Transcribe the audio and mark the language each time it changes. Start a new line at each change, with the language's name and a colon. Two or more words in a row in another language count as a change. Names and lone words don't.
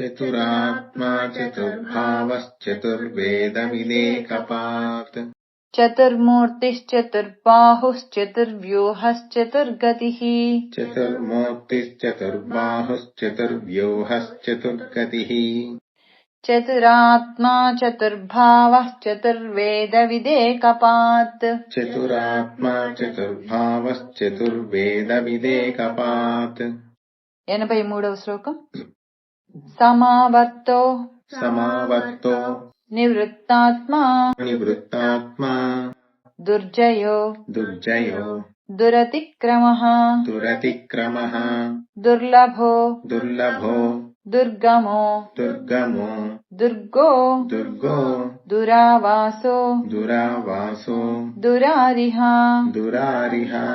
Sanskrit: చతుర్మూర్తిశ్చతుర్బాహుశ్చతుర్వ్యూహశ్చతుర్గతిః చతురాత్మా చతుర్భావ చతుర్వేద విదేకపాత్ 83వ శ్లోకం. సమావర్తో నివృత్తాత్మా దుర్జయో दुरतिक्रमः दुरतिक्रमः दुर्लभो दुर्लभो दुर्गमो दुर्गमो दुर्गो दुर्गो दुरावासो दुरावासो दुरारिः दुरारिः